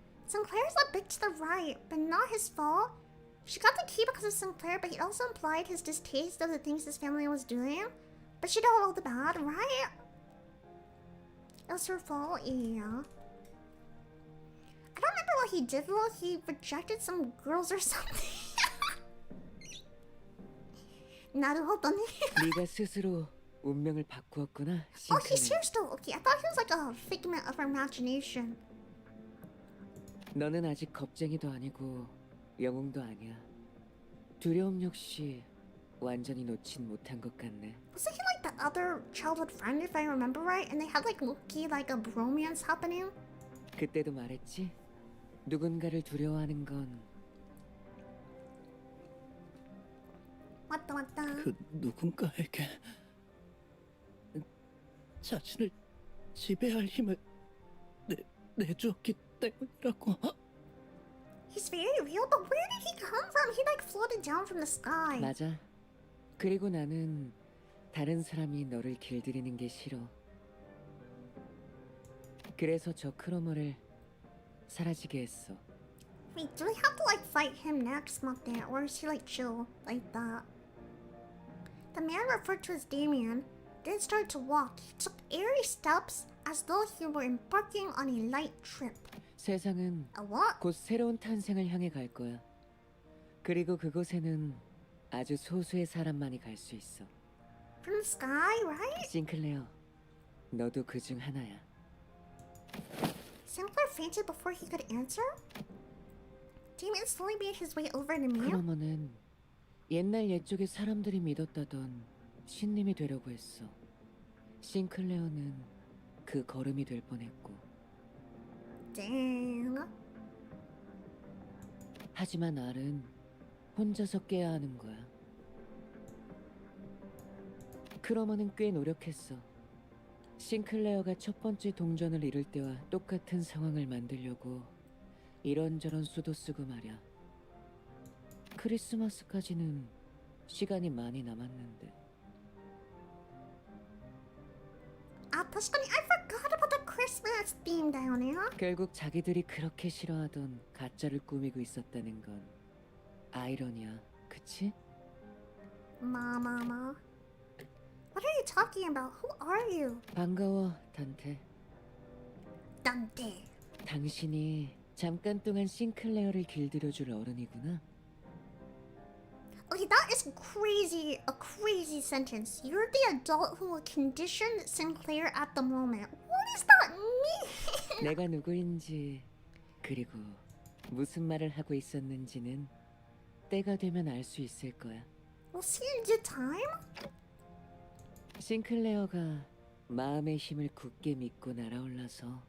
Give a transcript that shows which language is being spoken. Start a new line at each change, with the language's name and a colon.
English: Sinclair's a bit to the right, but not his fault. She got the key because of Sinclair, but he also implied his distaste of the things his family was doing. But she did all the bad, right? It was her fault, yeah. I don't remember what he did though. He rejected some girls or something.
Japanese: 나루호도네.
Korean: 네가 스스로 운명을 바꾸었구나, Oh, he's here still. Okay, I thought he was like a figment of her imagination. 너는 아직 겁쟁이도 아니고 영웅도 아니야. 두려움 역시 완전히 놓진 못한 것 같네.
English: Wasn't he like the other childhood friend, if I remember right? And they had like low-key like a bromance happening?
Korean: 그때도 말했지? 누군가를 두려워하는 건 맞다. 그 누군가에게 자신을 지배할 힘을 내주었기 때문이라고.
English: He's very real, but where did he come from? He like floated down from the sky.
Korean: 맞아. 그리고 나는 다른 사람이 너를 길들이는 게 싫어. 그래서 저 크로머를 사라지게 했어.
English: Wait, do we have to like fight him next, not that? Or is he like chill like that? The man referred to as Damien then started to walk. He took airy steps as though he were embarking on a light trip.
Korean: 세상은
English: A what?
Korean: 곧 새로운 탄생을 향해 갈 거야. 그리고 그곳에는 아주 소수의 사람만이 갈 수 있어.
English: From the sky, right?
Korean: 싱클레어, 너도 그중 하나야.
English: Sinclair fainted before he could answer? Damien slowly made his way over to me.
Korean: 크로머는 옛날 옛적에 사람들이 믿었다던 신님이 되려고 했어. 싱클레어는 그 걸음이 될 뻔했고.
English: Dang.
Korean: 하지만 알은 혼자서 깨야 하는 거야. 크로머는 꽤 노력했어. 싱클레어가 첫 번째 동전을 잃을 때와 똑같은 상황을 만들려고 이런저런 수도 쓰고 말이야. 크리스마스까지는 시간이 많이 남았는데.
English: 아,
Japanese: 確かに
English: I forgot about the Christmas theme down here.
Korean: 결국 자기들이 그렇게 싫어하던 가짜를 꾸미고 있었다는 건 아이러니야, 그치?
English: Mama. What are you talking about? Who are you?
Korean: 반가워, 단테.
English: Dante.
Korean: 당신이 잠깐 동안 싱클레어를 길들여줄 어른이구나.
English: Okay, that is crazy. A crazy sentence. You're the adult who will condition Sinclair at the moment. What does that mean?
Korean: 내가 누구인지 그리고 무슨 말을 하고 있었는지는 때가 되면 알 수 있을 거야.
English: We'll see in due time.
Korean: 싱클레어가 마음의 힘을 굳게 믿고 날아올라서